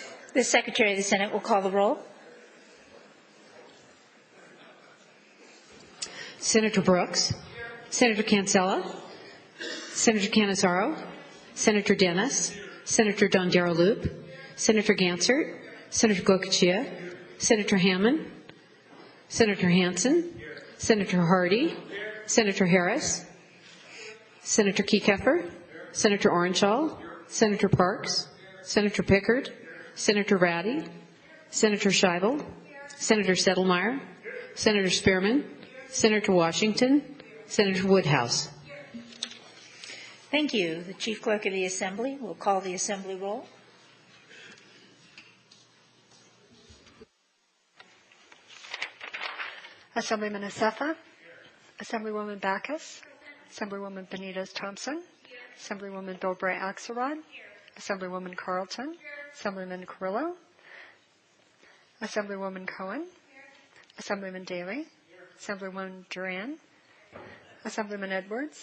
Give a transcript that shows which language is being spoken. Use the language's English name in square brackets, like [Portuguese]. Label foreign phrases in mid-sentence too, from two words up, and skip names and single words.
[English] The Secretary of the Senate will call the roll. Senator Brooks, Senator Cancella, Senator Cannizzaro, Senator Dennis, Senator Dondero-Loop, Senator Gansert, Senator Goicoechea, Senator Hammond, Senator Hansen, Senator Hardy, Senator Harris, Senator Kekeffer, Senator Orenshall, Senator Parks, Senator Pickard, Senator Ratty, Senator Scheibel, Senator Settlemyre, Senator Spearman, Senator Washington, Senator Woodhouse. Thank you. The Chief Clerk of the Assembly will call the Assembly roll. Assemblyman Acefa, Assemblywoman Backus, Assemblywoman Benitez-Thompson, Assemblywoman Bilbray-Axelrod, Assemblywoman Carlton, Assemblyman Carrillo, Assemblywoman Cohen, Assemblyman Daley, Assemblywoman Duran, Assemblyman Edwards,